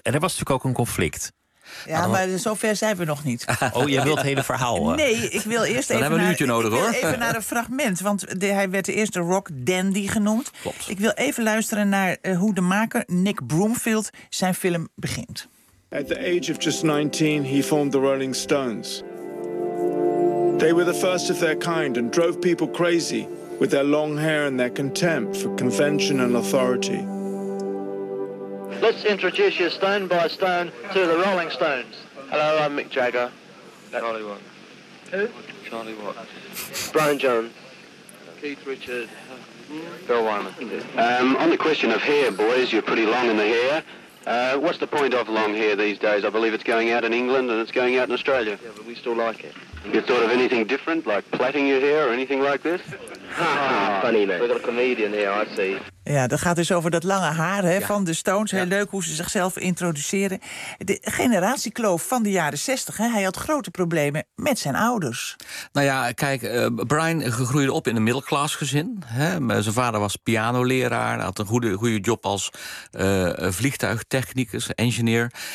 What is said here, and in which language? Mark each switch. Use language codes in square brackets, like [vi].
[nl] En er was natuurlijk ook een conflict. Ja, maar zover zijn we nog niet. Oh, jij wilt het hele verhaal, hoor. Nee, ik wil eerst dan even hebben we een uurtje nodig, hoor. Even naar een fragment, want hij werd eerst de Rock Dandy genoemd. Klopt. Ik wil even luisteren naar hoe de maker Nick Broomfield zijn film begint. [en] At the age of just 19, he formed the Rolling Stones. They were the first of their kind and drove people crazy with their long hair and their contempt for convention and authority. Let's introduce you stone by stone to the Rolling Stones. Hello, I'm Mick Jagger. Charlie Watts. Who? Charlie Watts. Brian Jones. Keith Richards. Bill Wyman. On the question of hair, boys, you're pretty long in the hair. What's the point of long hair these days? I believe it's going out in England and it's going out in Australia. Yeah, but we still like it. You thought of anything different, like plaiting your hair or anything like this? Funny, man. We've got a comedian here, I see. [nl] Ja, dat gaat dus over dat lange haar van de Stones. Heel leuk hoe ze zichzelf introduceren. De generatiekloof van de jaren 60. Hij had grote problemen met zijn ouders. Nou ja, kijk, Brian groeide op in een middelklasgezin. Zijn vader was pianoleraar. Had een goede job als vliegtuigtechnicus, engineer.